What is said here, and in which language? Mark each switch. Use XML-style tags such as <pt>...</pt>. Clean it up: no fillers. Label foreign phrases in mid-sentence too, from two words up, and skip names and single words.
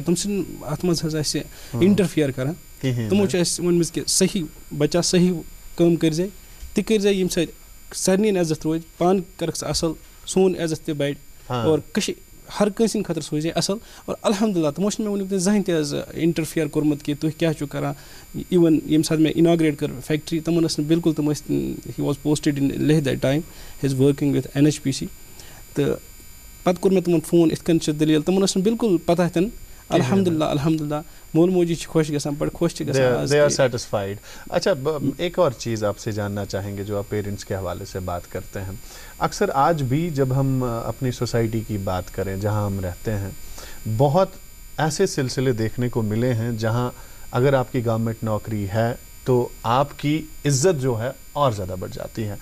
<ks>تِم چھِنہٕ اَتھ منٛز حظ اَسہِ اِنٹَرفِیَر کَران. تِمو چھِ اَسہِ ووٚنمٕژ کہِ صحیح بَچا صحیح کٲم کٔرۍزِ تہِ کٔرۍزِ ییٚمہِ سۭتۍ سارنٕے عزت روزِ پانہٕ کَرکھ ژٕ اَصٕل سون عزت تہِ بَڑِ اور ہر کٲنٛسہِ ہِنٛدِ خٲطرٕ سوزِ اَصٕل اور الحمدُاللہ تِمو چھِنہٕ مےٚ وٕنیُک تام زٕہٕنۍ تہِ حظ اِنٹَرفِیَر کوٚرمُت کہِ تُہۍ کیٛاہ چھُو کَران اِوٕن ییٚمہِ ساتہٕ مےٚ اِناگریٹ کٔر فیکٹری تِمَن ٲس نہٕ بِلکُل تِم ٲسۍ</ks> <en>he was posted in Leh that time he is working with NHPC</en> <ks>تہٕ پَتہٕ کوٚر مےٚ تِمَن فون یِتھ کٔنۍ چھِ دٔلیٖل تِمَن ٲس نہٕ بِلکُل پَتہ تہِ نہٕ الحمدُاللہ مول موجی چھِ خۄش گژھان بڑٕ خۄش چھِ گژھان</ks> <en>they are satisfied.</en> <ur>اچھا ایک اور چیز آپ سے جاننا چاہیں گے جو آپ پیرنٹس کے حوالے سے بات کرتے ہیں. اکثر آج بھی جب ہم اپنی سوسائٹی کی بات کریں جہاں ہم رہتے ہیں بہت ایسے سلسلے دیکھنے کو ملے ہیں جہاں اگر آپ کی گورنمنٹ نوکری ہے تو آپ کی عزت جو ہے اور زیادہ بڑھ جاتی ہے.</ur>